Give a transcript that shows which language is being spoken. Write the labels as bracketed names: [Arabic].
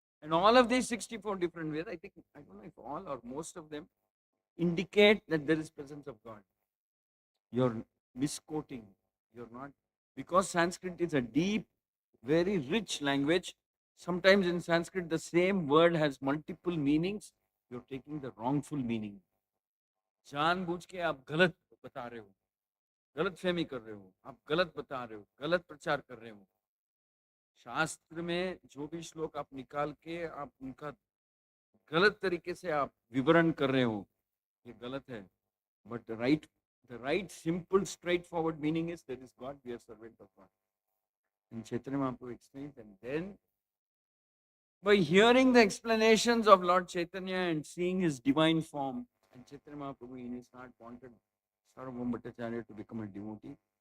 [English] And all of these 64 different ways, I don't know if all or most of them, indicate that there is presence of God. You're misquoting. You're not. Because Sanskrit is a deep, very rich language. Sometimes in Sanskrit, the same word has multiple meanings. You're taking the wrongful meaning. [Hindi] जानबूझ के आप गलत बता रहे हो, गलत फहमी कर रहे हो, आप गलत बता रहे हो, गलत प्रचार कर रहे हो. शास्त्र में जो भी श्लोक आप निकाल के आप उनका गलत तरीके से आप विवरण कर रहे हो, ये गलत है. [English] But the right, simple, straightforward meaning is there is God, we are servant of God. And Chaitanya Mahaprabhu explains, and then by hearing the explanations of Lord Chaitanya and seeing his divine form, and Chaitanya Mahaprabhu in his heart wanted Sarvabhaumacharya to become a devotee.